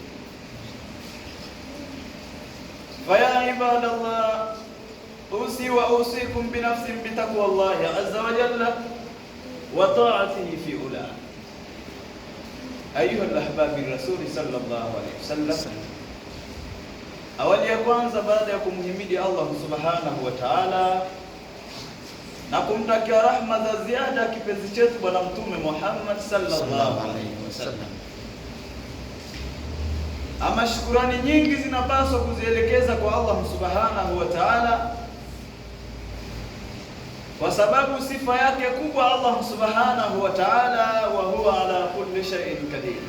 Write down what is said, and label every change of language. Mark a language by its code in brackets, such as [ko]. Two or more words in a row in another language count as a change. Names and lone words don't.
[ar] فيا عباد الله، أوصي وأوصيكم بنفس بتقوى الله عز وجل وطاعته في أولى. أيها الأحباب الرسول صلى الله عليه وسلم. [sw] Awali ya kwanza, baada ya kumhimidi Allah [ar] سبحانه وتعالى [sw] na kumtakia rahma za ziada kipenzi chetu Bwana Mtume Muhammad [ar] صلى الله عليه وسلم, [sw] ama shukrani nyingi zinapaswa kuzielekeza kwa Allah [ar] سبحانه وتعالى, [sw] kwa sababu sifa yake kubwa Allah [ar] سبحانه وتعالى وهو على كل شيء قدير.